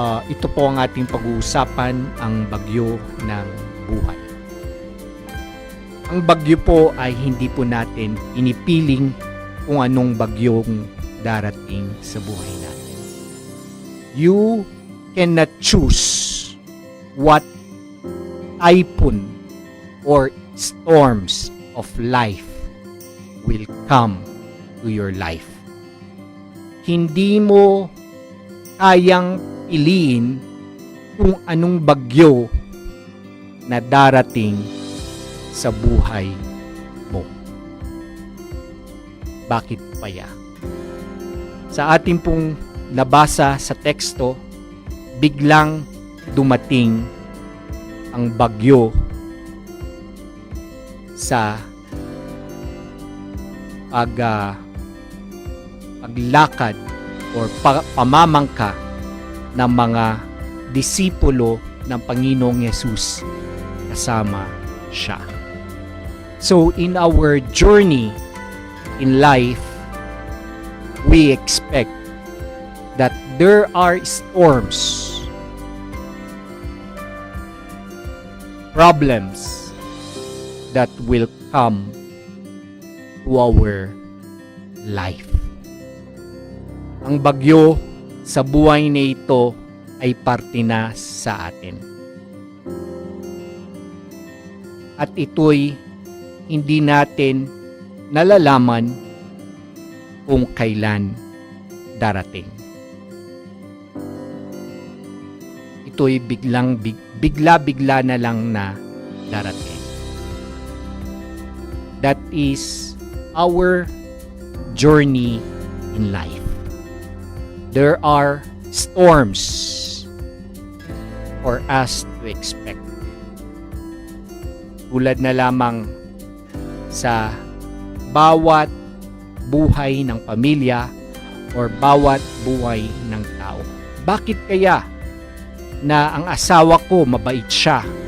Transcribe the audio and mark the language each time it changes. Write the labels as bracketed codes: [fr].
[tl] Ito po ang ating pag-uusapan, ang bagyo ng buhay. Ang bagyo po ay hindi po natin inipiling kung anong bagyong darating sa buhay natin. [en] You cannot choose what typhoon or storms of life will come to your life. [tl] Hindi mo kayang piliin kung anong bagyo na darating sa buhay mo. Bakit kaya? Sa ating pong nabasa sa teksto, biglang dumating ang bagyo sa paglakad or pamamangka ng mga disipulo ng Panginoong Yesus kasama siya. [en] So in our journey in life, we expect that there are storms, problems that will come to our life. [tl] Ang bagyo sa buhay na ito ay parte na sa atin. At ito'y hindi natin nalalaman kung kailan darating. Ito'y bigla-bigla na lang na darating. [en] That is our journey in life. There are storms for us to expect. [tl] Tulad na lamang sa bawat buhay ng pamilya or bawat buhay ng tao. Bakit kaya na ang asawa ko mabait siya?